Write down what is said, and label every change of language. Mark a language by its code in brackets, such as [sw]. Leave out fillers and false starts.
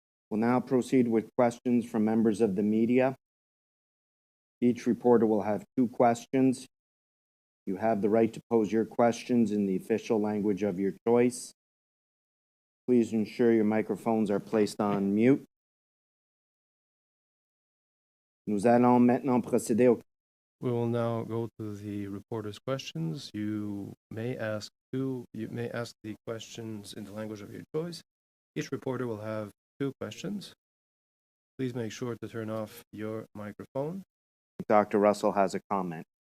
[en] We'll now proceed with questions from members of the media. Each reporter will have 2 questions. You have the right to pose your questions in the official language of your choice. Please ensure your microphones are placed on mute. [fr] Nous allons maintenant procéder au... [en] We will now go to the reporter's questions. You may ask the questions in the language of your choice. Each reporter will have 2 questions. Please make sure to turn off your microphone. Dr. Russell has a comment.